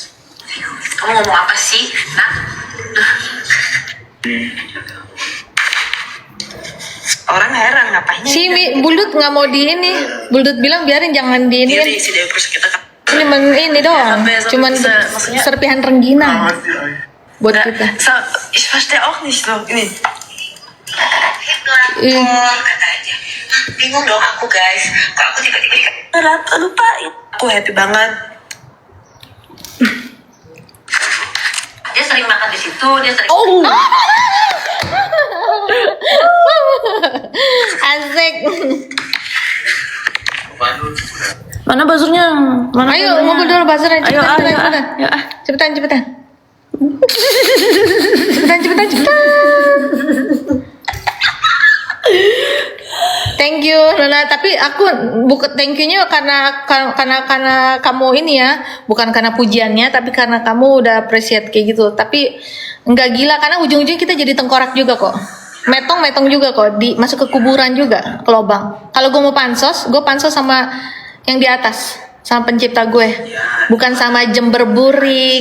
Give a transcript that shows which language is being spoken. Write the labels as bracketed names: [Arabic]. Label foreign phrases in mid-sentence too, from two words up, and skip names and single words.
[Indonesian] Kamu ngomong apa sih? Nah. Orang heran ngapain? Si Buldut nggak mau di ini. Buldut bilang biarin, jangan di ini. Diri si Dewi Persik kita kan. Ini doang. Cuman maksudnya- serpihan rengginang buat kita. [German] Ich verstehe auch nicht so. [Indonesian] Ini. Ih. Kata aja. Bingung dong aku guys. Kalau aku tiba-tiba lupa. Aku happy banget. Dia sering makan di situ, dia sering. Oh. Asik. Mana buzzernya? Mana Ayo buzzernya? ngumpul dulu buzzernya. Ayo, Cepetan. ayo. Cepetan. Cepetan. [English] Thank you [Indonesian] Nona, tapi aku bukan [English] thank you- [Indonesian] nya karena kamu ini ya, bukan karena pujiannya, tapi karena kamu udah appreciate kayak gitu. Tapi nggak gila, karena ujung-ujungnya kita jadi tengkorak juga kok. Metong juga kok, masuk ke kuburan juga, ke lubang. Kalau gue mau pansos, gue pansos sama yang di atas, sama pencipta gue, bukan sama Jember Burik.